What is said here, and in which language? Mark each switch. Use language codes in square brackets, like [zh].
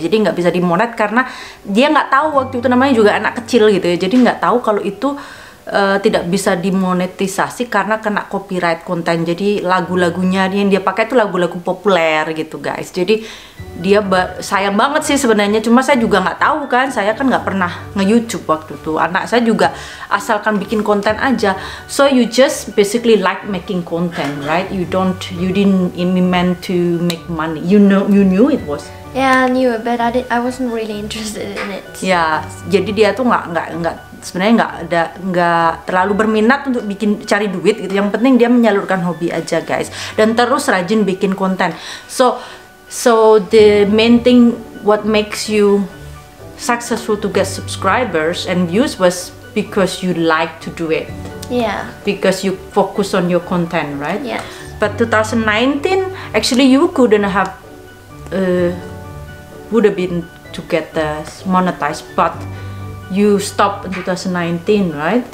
[id] Jadi nggak bisa dimonet karena dia nggak tahu, waktu itu namanya juga anak kecil gitu ya. Jadi nggak tahu kalau itu tidak bisa dimonetisasi karena kena copyright konten. Jadi lagu-lagunya yang dia pakai itu lagu-lagu populer gitu guys. Jadi dia sayang banget sih sebenarnya, cuma saya juga nggak tahu kan, saya kan nggak pernah nge-YouTube waktu itu. Anak saya juga asalkan bikin konten aja. [en] So you just basically like making content, right? You didn't meant to make money. You knew it was. Yeah, I knew it, but I wasn't really interested in it. [id] Ya, jadi dia tuh nggak sebenarnya nggak terlalu berminat untuk cari duit gitu. Yang penting dia menyalurkan hobi aja guys, dan terus rajin bikin konten. [en] So the main thing what makes you successful to get subscribers and views was because you like to do it. Yeah. Because you focus on your content, right? Yeah. But 2019 actually you couldn't have would have been to get monetized, but you stopped in 2019, right?